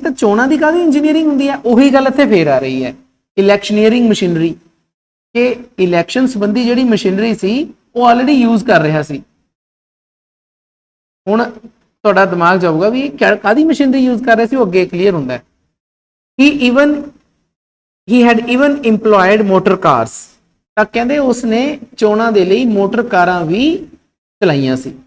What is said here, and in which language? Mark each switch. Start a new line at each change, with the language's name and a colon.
Punjabi: ਤਾਂ ਚੋਣਾਂ ਦੀ ਕਾਹਦੀ ਇੰਜੀਨੀਅਰਿੰਗ ਹੁੰਦੀ ਹੈ? ਉਹੀ ਗੱਲ ਇੱਥੇ ਫੇਰ ਆ ਰਹੀ ਹੈ, ਇਲੈਕਸ਼ਨੀਅਰਿੰਗ ਮਸ਼ੀਨਰੀ, ਕਿ ਇਲੈਕਸ਼ਨ ਸੰਬੰਧੀ ਜਿਹੜੀ ਮਸ਼ੀਨਰੀ ਸੀ ਉਹ ਆਲਰੇਡੀ ਯੂਜ਼ ਕਰ ਰਿਹਾ ਸੀ। ਹੁਣ ਤੁਹਾਡਾ ਦਿਮਾਗ ਜਾਊਗਾ ਵੀ ਕਾਹਦੀ ਮਸ਼ੀਨਰੀ ਯੂਜ਼ ਕਰ ਰਿਹਾ ਸੀ, ਉਹ ਅੱਗੇ ਕਲੀਅਰ ਹੁੰਦਾ ਹੈ।
English: he had even employed motor cars।
Punjabi: ਤਾਂ ਕਹਿੰਦੇ ਉਸਨੇ ਚੋਣਾਂ ਦੇ ਲਈ ਮੋਟਰ ਕਾਰਾਂ ਵੀ ਚਲਾਈਆਂ ਸੀ।